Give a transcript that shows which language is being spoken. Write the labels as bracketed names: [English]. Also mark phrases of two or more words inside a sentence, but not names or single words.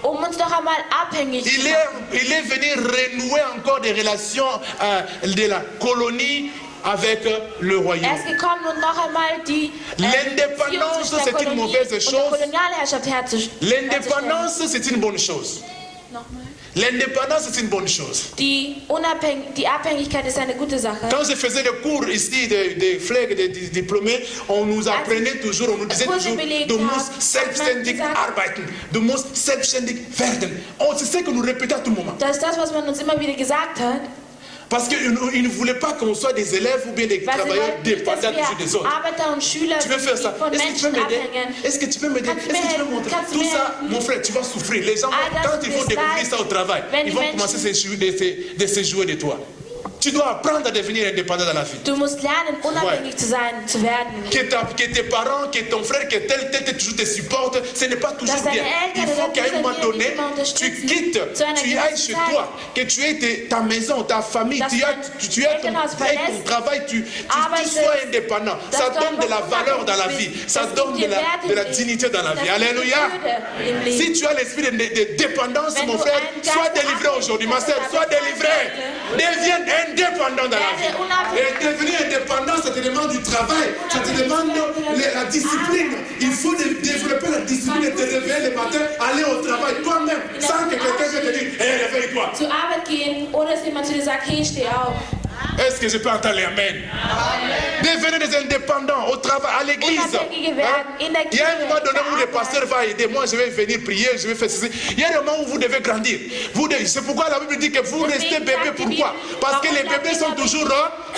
[French] Il est venu renouer encore des relations de la colonie avec le royaume. L'indépendance, c'est une mauvaise chose. L'indépendance, c'est une bonne chose. L'indépendance, c'est une bonne chose. [German] Die Abhängigkeit ist eine gute Sache. [French] Quand je faisais le cours ici des flags, des diplômés, on nous apprenait toujours, on nous disait toujours, [German] du musst selbstständig arbeiten, du musst selbstständig werden. [French] C'est ce que nous répétons à tout moment. [German] Das ist das, was man uns immer wieder gesagt hat. [French] Parce qu'ils ne voulaient pas qu'on soit des élèves ou bien des travailleurs dépendants les uns des autres. Tu veux faire ça? Est-ce que tu peux m'aider? Est-ce que tu peux m'aider? Est-ce que tu peux montrer? Tout ça, mon frère, tu vas souffrir. Les gens, quand ils vont découvrir ça au travail, ils vont commencer à se jouer de toi. Tu dois apprendre à devenir indépendant dans la vie. [German] Du musst lernen, unabhängig zu werden. [French] Que tes parents, que ton frère, que tel toujours te supporte, ce n'est pas toujours bien. Il faut qu'à un moment donné, tu quittes, tu ailles chez toi, que tu aies ta maison, ta famille, tu aies ton travail, tu sois indépendant. Ça donne de la valeur dans la vie. Ça donne de la dignité dans la vie. Alléluia. Si tu as l'esprit de dépendance, mon frère, sois délivré aujourd'hui. Ma soeur, sois délivré. Deviens indépendant dans la vie. Et devenir indépendant, ça te demande du travail, ça te demande la discipline. Il faut développer la discipline et te réveiller le matin, aller au travail toi-même, sans que quelqu'un te dise, hé, réveille-toi. [German] Zur Arbeit gehen, ohne dass jemand zu dir sagt, hey, steh auf. [French] Est-ce que je peux entendre les amen? Devenez des indépendants au travail, à l'église. Il y a un moment donné où le pasteur va aider. Moi, je vais venir prier, je vais faire ceci. Il y a un moment où vous devez grandir. C'est pourquoi la Bible dit que vous restez bébé. Pourquoi? Parce que les bébés sont toujours dépendants.